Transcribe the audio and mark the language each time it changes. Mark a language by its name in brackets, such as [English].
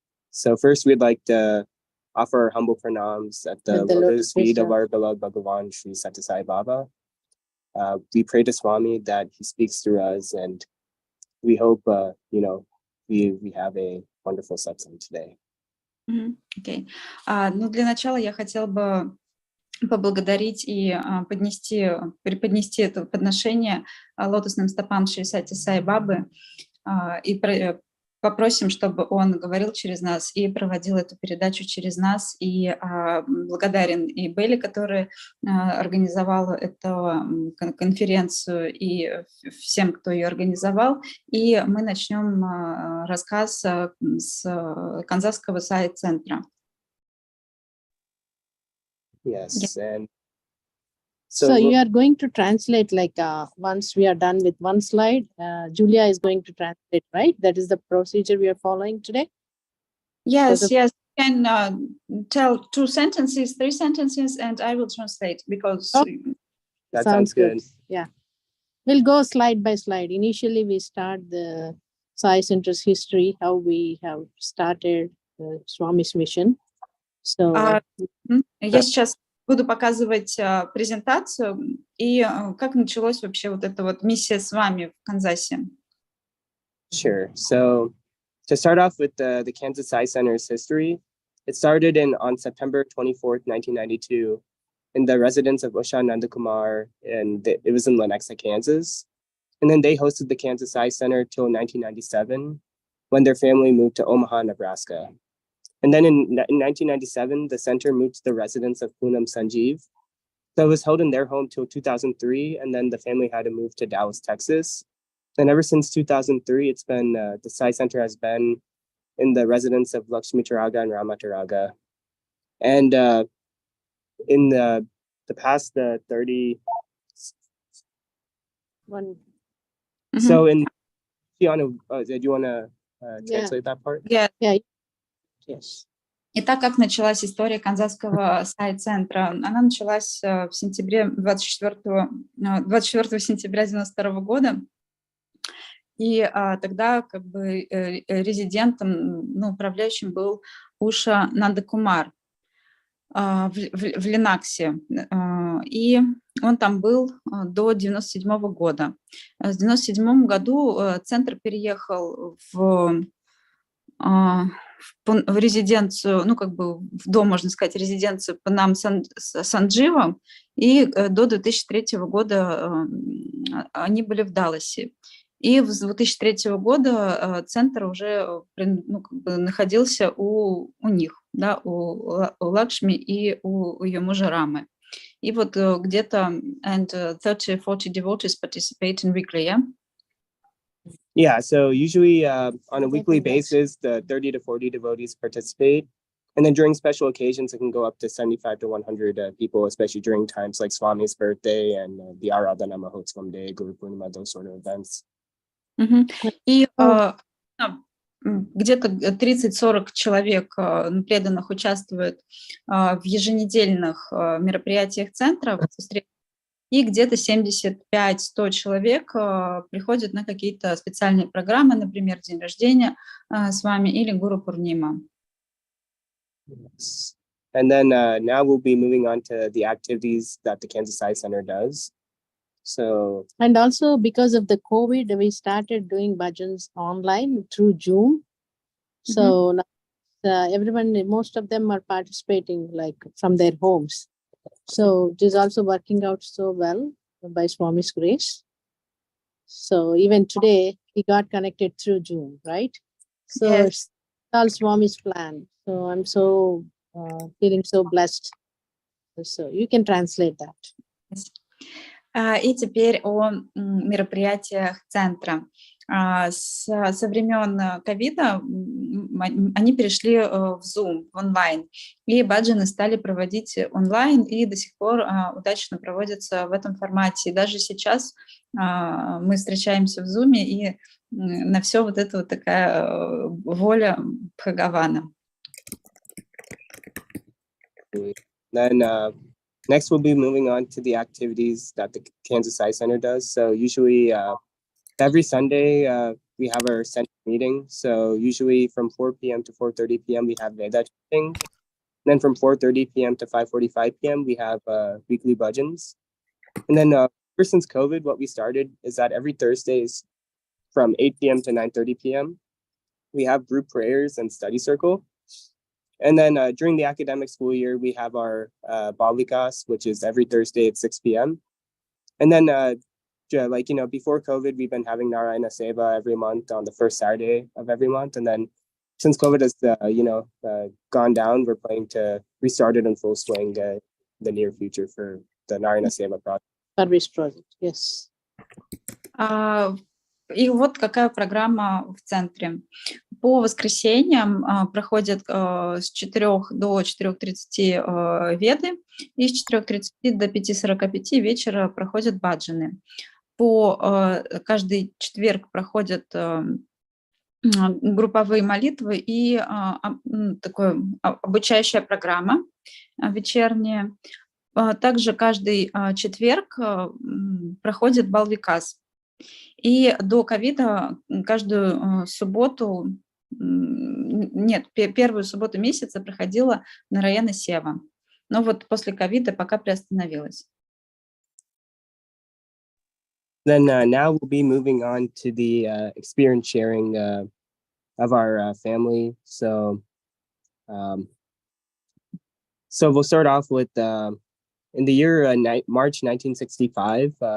[English] So first, we'd like to offer our humble pranams at the lotus feet of our beloved Bhagavan Sri Sathya Sai Baba. We pray to Swami that he speaks through us, and we hope we have a wonderful satsang today. Okay. [Russian] Ну, для начала я хотела бы поблагодарить и преподнести это подношение лотосным стопам Шри Сатьи Сай Бабы, и попросим, чтобы он говорил через нас и проводил эту передачу через нас. И благодарен и Белли, который организовал эту конференцию, и всем, кто ее организовал. И мы начнем рассказ с Канзасского Саи-центра. [English] Yes, and so you are going to translate once we are done with one slide, Julia is going to translate, right? That is the procedure we are following today? Yes, yes. You can tell 2 sentences, 3 sentences, and I will translate because... that sounds good. Yeah. We'll go slide by slide. Initially, we start the Sai Center's history, how we have started Swami's mission. So... [Russian] Я сейчас буду показывать презентацию и как началась вообще вот эта вот миссия с вами в Канзасе. [English] Sure. So to start off with the Kansas Sai Center's history, it started on September 24th, 1992, in the residence of Usha Nandakumar, and it was in Lenexa, Kansas. And then they hosted the Kansas Sai Center till 1997, when their family moved to Omaha, Nebraska. And then in 1997, the center moved to the residence of Poonam Sanjeev. So it was held in their home till 2003, and then the family had to move to Dallas, Texas. And ever since 2003, it's been, the Sai Center has been in the residence of Lakshmi Turaga and Rama Turaga. And in the past 30... So in... do you want to translate that part? Yeah. Yes. [Russian] Итак, как началась история Канзасского Саи-центра? Она началась в сентябре 24 сентября 1992 года. И тогда как бы резидентом, управляющим был Уша Нандакумар в Ленаксе. И он там был до 1997 года. В 1997 году центр переехал в резиденцию, в дом, можно сказать, резиденцию Панам Санджива, и до 2003 года они были в Далласе. И с 2003 года центр уже находился у них, да, у Лакшми и у ее мужа Рамы. И вот где-то 30-40 [English] devotees participate in weekly, yeah? Yeah, so usually on a weekly Yes. basis, the 30 to 40 devotees participate. And then during special occasions, it can go up to 75 to 100 people, especially during times like Swami's birthday and the Aradhana Mahotsavam Day, Guru Purnima, those sort of events. [Russian] Мгм. И [English] Oh, [Russian] где-то 30-40 человек преданных участвуют в еженедельных мероприятиях центра, и где-то 75-100 человек приходят на какие-то специальные программы, например, день рождения с вами или Гуру Пурнима. [English] Yes. And then now we'll be moving on to the activities that the Kansas Sai Center does. So, and also because of the COVID, we started doing bhajans online through Zoom. So now, everyone, most of them are participating like from their homes. So it is also working out so well by Swami's grace. So even today, he got connected through Zoom, right? So Yes. it's all Swami's plan. So I'm so feeling so blessed. So you can translate that. [Russian] И теперь о мероприятиях центра. Со времен ковида они перешли в Zoom, в онлайн, и баджаны стали проводить онлайн, и до сих пор удачно проводятся в этом формате. И даже сейчас мы встречаемся в Zoom, и на все вот это вот такая воля Бхагавана. [English] then next we'll be moving on to the activities that the Kansas Sai Center does. So usually every Sunday we have our center meeting. So usually from 4 p.m. to 4:30 p.m. we have Veda teaching. Then from 4:30 p.m. to 5:45 p.m. we have weekly bhajans. And then ever since COVID, what we started is that every Thursdays from 8 p.m. to 9:30 p.m. we have group prayers and study circle. And then during the academic school year, we have our Balikas, which is every Thursday at 6 p.m. And then before COVID, we've been having Narayana Seva every month on the first Saturday of every month. And then since COVID has, gone down, we're planning to restart it in full swing the near future for the Narayana Seva project. Service project, yes. [Russian] И вот какая программа в центре. По воскресеньям проходят с 4 до 4:30 веды, и с 4:30 до 5:45 вечера проходят баджаны. Каждый четверг проходят групповые молитвы и такая обучающая программа вечерняя. Также каждый четверг проходит балвикас. И до ковида каждую субботу, первую субботу месяца проходила Нараяна Сева. Но вот после ковида пока приостановилась. [English] Then now we'll be moving on to the experience sharing of our family. So we'll start off with in the year March 1965.